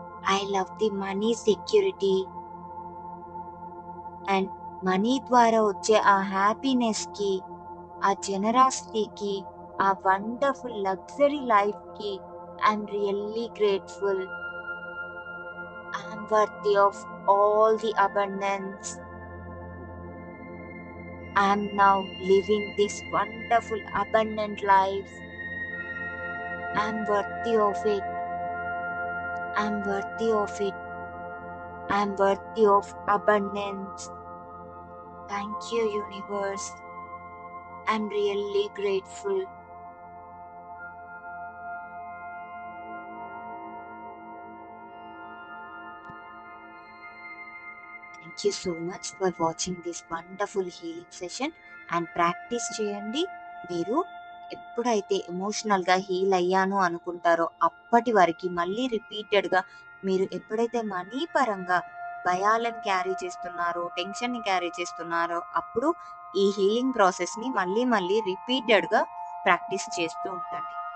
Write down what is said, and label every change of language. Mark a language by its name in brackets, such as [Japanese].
[English] I love the money security [Telugu] and money ద్వారా వచ్చే ఆ హ్యాపీనెస్కి, ఆ జెనరాసిటీకి, ఆ వండర్ఫుల్ లగ్జరీ లైఫ్కి [English] I'm really grateful. I am worthy of all the abundance. I am now living this wonderful abundant life. I am worthy of it. I am worthy of it. I am worthy of abundance. Thank you, universe. I am really grateful. Thank you so much for watching this wonderful healing session and practice చేయండి. [Telugu] మీరు ఎప్పుడైతే ఎమోషనల్గా heal అయ్యాను అనుకుంటారో అప్పటి వరకు మళ్ళీ రిపీటెడ్గా మీరు ఎప్పుడైతే మనీ పరంగా భయాలను క్యారీ చేస్తున్నారో, టెన్షన్ని క్యారీ చేస్తున్నారో అప్పుడు ఈ హీలింగ్ ప్రాసెస్ని మళ్ళీ రిపీటెడ్గా ప్రాక్టీస్ చేస్తూ ఉండండి.